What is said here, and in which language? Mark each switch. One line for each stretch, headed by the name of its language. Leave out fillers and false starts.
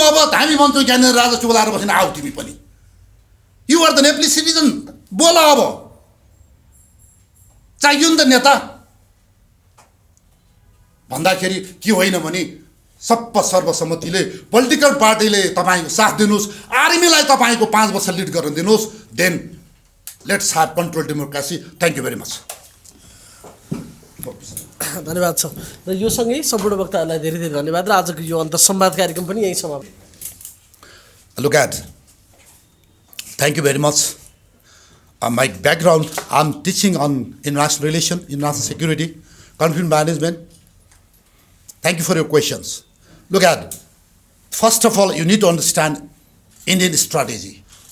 Nepali: अब हामी भन्छौँ ज्ञानेन्द्र राजा चुलाएर बसेन, आऊ तिमी पनि,
English: you are the Nepali citizen,
Nepali: बोला। अब चाहियो नि त नेता भन्दाखेरि के होइन भने सर्वसम्मतिले पोलिटिकल पार्टीले तपाईँको साथ दिनुहोस्। आर्मीलाई तपाईँको 5 वर्ष लिड गर्न दिनुहोस्।
English: Then let's have control democracy. Thank you very much.
Nepali: धन्यवाद छ। र यो सँगै सम्पूर्ण वक्ताहरूलाई धेरै धेरै धन्यवाद। र आजको यो अन्तर्संवाद कार्यक्रम पनि यही समाप्त।
English: Look at, thank you very much. My background, I'm teaching on international relations, international security, conflict management. Thank you for your questions. Look at, first of all, you need to understand Indian strategy.